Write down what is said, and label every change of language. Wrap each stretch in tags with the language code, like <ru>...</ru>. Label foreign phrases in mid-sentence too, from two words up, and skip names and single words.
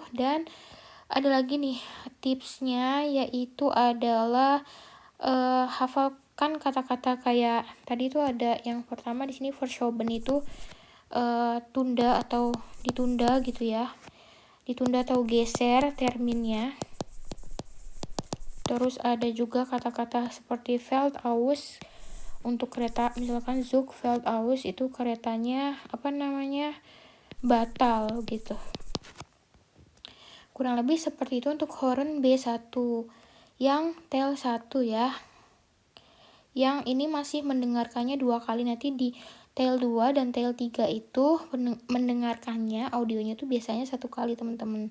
<id>Dan ada lagi nih tipsnya, yaitu adalah hafalkan kata-kata kayak tadi itu ada yang pertama di sini verschoben itu tunda atau ditunda gitu ya. Ditunda atau geser terminnya. Terus ada juga kata-kata seperti</id> <de>fällt aus</de> <id>untuk kereta, misalkan</id> <de>Zug fällt aus</de> <id>itu keretanya batal gitu. Kurang lebih seperti itu untuk Horen B1 yang Teil 1 ya. Yang ini masih mendengarkannya 2 kali, nanti di Tail 2 dan Tail 3 itu mendengarkannya, audionya tuh biasanya 1 kali teman-teman.</id>